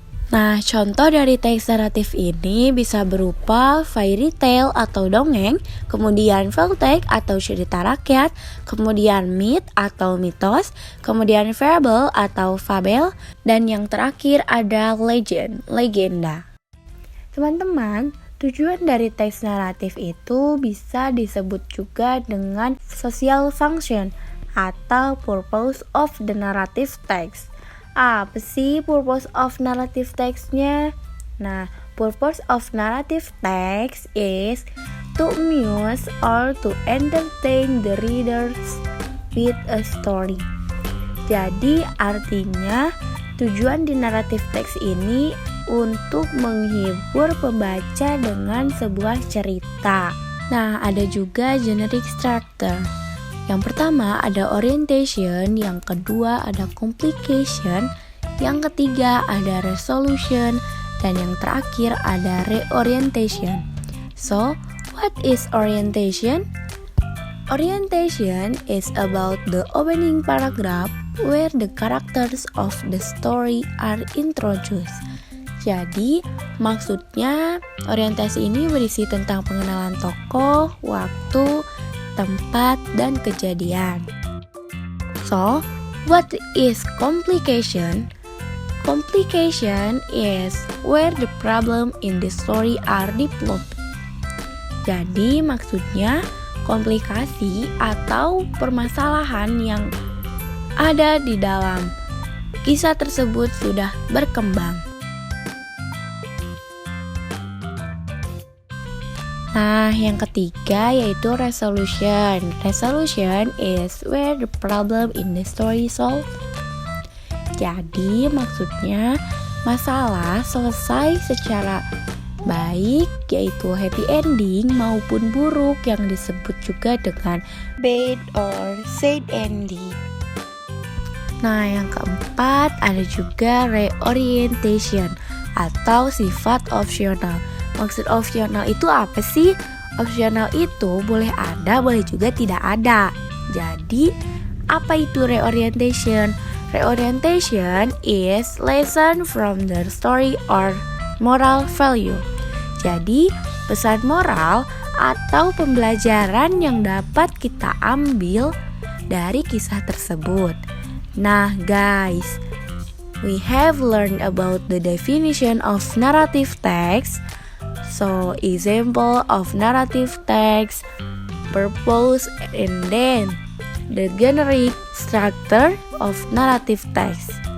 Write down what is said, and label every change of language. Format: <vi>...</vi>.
<id>Nah, contoh dari teks naratif ini bisa berupa fairy tale atau dongeng, kemudian folktale atau cerita rakyat, kemudian myth atau mitos, kemudian fable atau fabel, dan yang terakhir ada legenda. Teman-teman, tujuan dari teks naratif itu bisa disebut juga dengan social function atau purpose of the narrative text. Apa sih</id> <en>purpose of narrative text-nya? Nah, purpose of narrative text is to amuse or to entertain the readers with a story.</en> <id>Jadi artinya tujuan di narrative text ini untuk menghibur pembaca dengan sebuah cerita. Nah, ada juga generic structure. Yang pertama ada orientation, yang kedua ada complication, yang ketiga ada resolution, dan yang terakhir ada reorientation.</id> <en>So, what is orientation? Orientation is about the opening paragraph where the characters of the story are introduced.</en> <id>Jadi, maksudnya orientasi ini berisi tentang pengenalan tokoh, waktu, tempat, dan kejadian.</id> <en>So, what is complication? Complication is where the problem in the story are developed.</en> <id>Jadi, maksudnya komplikasi atau permasalahan yang ada di dalam kisah tersebut sudah berkembang. Nah, yang ketiga yaitu resolution.</id> <en>Resolution is where the problem in the story solved.</en> <id>Jadi, maksudnya masalah selesai secara baik, yaitu happy ending, maupun buruk yang disebut juga dengan</id> <en>bad or sad ending.</en> <id>Nah, yang keempat ada juga reorientation atau sifat opsional. Maksud opsional itu apa sih? Opsional itu boleh ada, boleh juga tidak ada. Jadi, apa itu</id> <en>reorientation? Reorientation is lesson from the story or moral value.</en> <id>Jadi, pesan moral atau pembelajaran yang dapat kita ambil dari kisah tersebut.</id> <en>Nah, guys, we have learned about the definition of narrative text. So, example of narrative text, purpose, and then the generic structure of narrative text.</en>